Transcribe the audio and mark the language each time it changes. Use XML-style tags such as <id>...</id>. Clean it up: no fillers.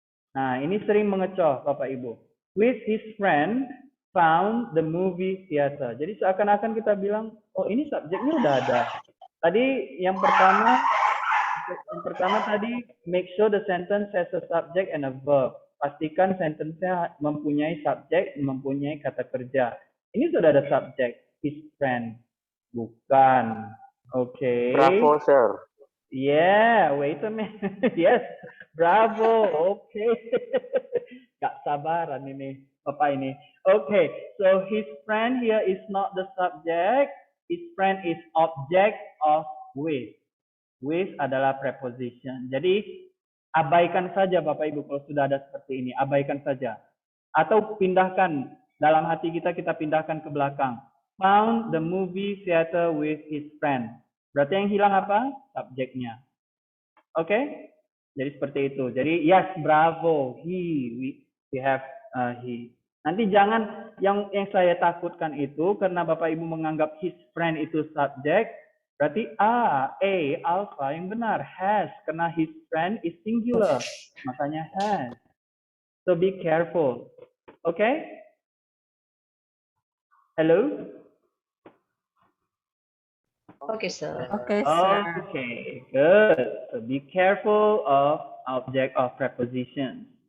<id>Nah, ini sering mengecoh Bapak Ibu.</id> <en>With his friend found the movie theater.</en> <id>Jadi seakan-akan kita bilang, oh ini subjeknya udah ada. Tadi yang pertama tadi</id> <en>make sure the sentence has a subject and a verb.</en> <id>Pastikan sentence-nya mempunyai subjek, mempunyai kata kerja. Ini sudah ada subjek, his friend. Bukan. Oke.</id> <en>Bravo, sir. Yeah, wait a minute. Yes, bravo. Okay.</en> <id>Gak sabaran ini, Bapak ini.</id> <en>Okay, so his friend here is not the subject. His friend is object of with.</en> <id>With adalah preposition. Jadi abaikan saja Bapak Ibu kalau sudah ada seperti ini. Abaikan saja. Atau pindahkan dalam hati kita pindahkan ke belakang.</id> <en>Found the movie theater with his friend.</en> <id>Berarti yang hilang apa? Subjeknya. Oke? Okay? Jadi seperti itu. Jadi</id> <en>yes, bravo. We have he.</en> <id>Nanti jangan yang saya takutkan itu karena Bapak Ibu menganggap his friend itu subjek. Berarti A, alpha yang benar.</id> <en>Has.</en> <id>Karena</id> <en>his friend is singular.</en> <id>Makanya</id> <en>has. So be careful. Oke? Okay? Hello? Okay, sir. Okay, sir. Okay, good. So be careful of object of preposition.</en>